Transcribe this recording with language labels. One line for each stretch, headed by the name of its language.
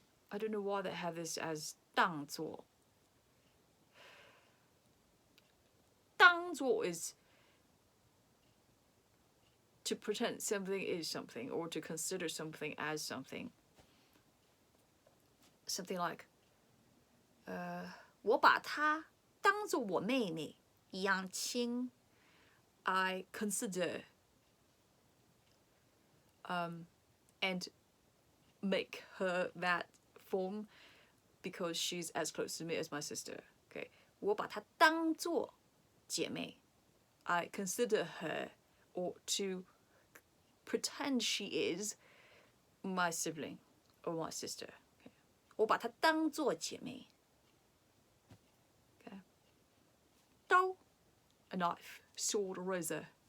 English: I don't know why they have this as 当作. 当作 is to pretend something is something or to consider something as something. Something like,
Chinese: 我把她当作我妹妹一样亲.
English: I consider and make her that form because she's as close to me as my sister.
Chinese: Okay, 我把她当作姐妹.
English: I consider her or to pretend she is my sibling or my sister.
Chinese: Okay. 我把她当作姐妹.Okay.
English: 刀 a knife, sword or razor.